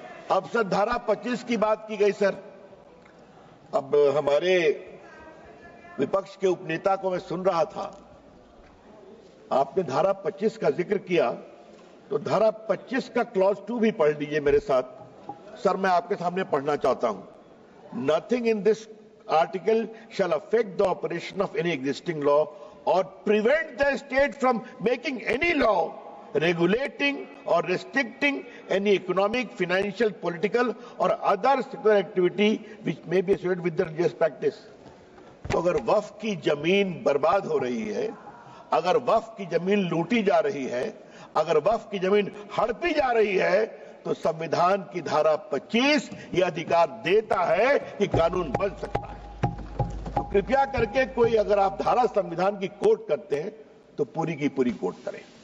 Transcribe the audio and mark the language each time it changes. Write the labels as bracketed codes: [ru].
[hi] अब सर, धारा 25 की बात की गई सर। अब हमारे विपक्ष के उपनेता को मैं सुन रहा था, आपने धारा 25 का जिक्र किया, तो धारा 25 का क्लॉज 2 भी पढ़ लीजिए मेरे साथ। सर, मैं आपके सामने पढ़ना चाहता हूं। [en] Nothing in this article shall affect the operation of any existing law or prevent the state from making any law regulating or restricting any economic, financial, political or other secular activity which may be associated with the religious practice। [hi] तो अगर वक्फ की जमीन बर्बाद हो रही है, अगर वक्फ की जमीन लूटी जा रही है, अगर वक्फ की जमीन हड़पी जा रही है, तो संविधान की धारा 25 यह अधिकार देता है कि कानून बन सकता है। तो कृपया करके कोई, अगर आप धारा संविधान की कोट करते हैं तो पूरी की पूरी कोट करें।